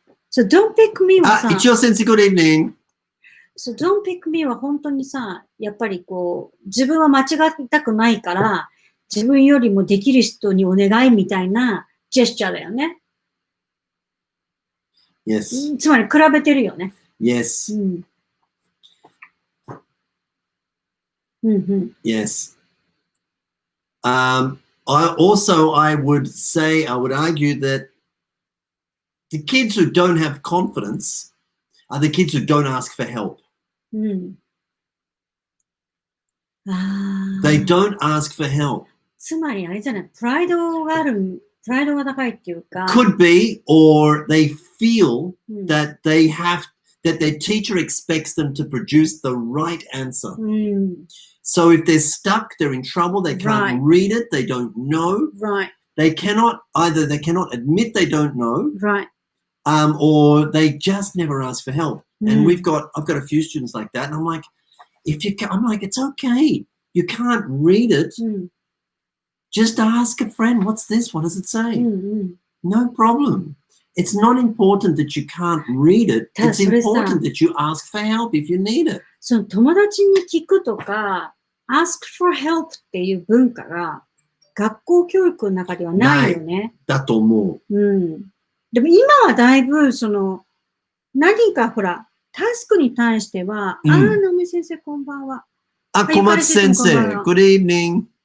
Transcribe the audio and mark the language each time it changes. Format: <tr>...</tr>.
<en>So don't pick me はさ、 Ichiro sensei, good evening. So don't pick me</en> <ja>は本当にさ、やっぱりこう、自分は間違いたくないから、自分よりもできる人にお願いみたいなジェスチャーだよね。</ja> <en>Yes.</en> <ja>つまり比べてるよね。</ja> <en>Yes.</en> <ja>うんうん。</ja> <en>Yes. I would say, I would argue that the kids who don't have confidence are the kids who don't ask for help. うん。 They don't ask for help.</en> <ja>つまりあれじゃない、プライドが高いっていうか。</ja> <en>Could be, or they feel that that their teacher expects them to produce the right answer. So if they're stuck, they're in trouble, they can't read it, they don't know. Right. They cannot admit they don't know. Right. Or they just never ask for help. And I've got a few students like that, and I'm like, it's okay. You can't read it. Just ask a friend, what's this? What does it say? No problem. It's not important that you can't read it. It's important that you ask for help if you need it.</en> <ja>その友達に聞くとか、</ja> <en>ask for help</en> <ja>っていう文化が学校教育の中ではないよね。だと思う。でも今はだいぶ何かほら、タスクに対しては、ナミ先生こんばんは。</ja> <en>小松先生、good evening。</en>